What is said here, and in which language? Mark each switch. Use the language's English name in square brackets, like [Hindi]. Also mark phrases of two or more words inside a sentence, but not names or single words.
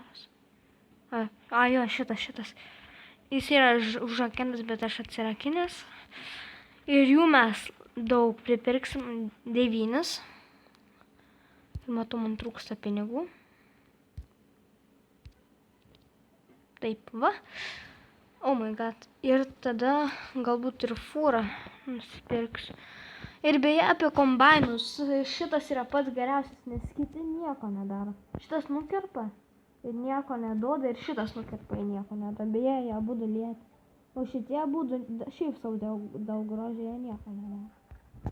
[Lithuanian] Jo, šitas. Jis yra užrakintas, bet aš atsirakinęs. Ir jų mes daug pripirksim 9. Ir matau, man trūksta pinigų. Taip, va. [English] Oh my god. [Lithuanian] Ir tada galbūt ir fūrą nusipirksiu. Ir beje, apie kombainus, šitas yra pats geriausias, nes kiti nieko nedaro. Šitas nukerpa ir nieko neduoda, ir šitas nukerpa ir nieko neduoda. Beje, jie abudu lieti. O šitie abudu šiaip savo daug grožio, jie nieko nedaro.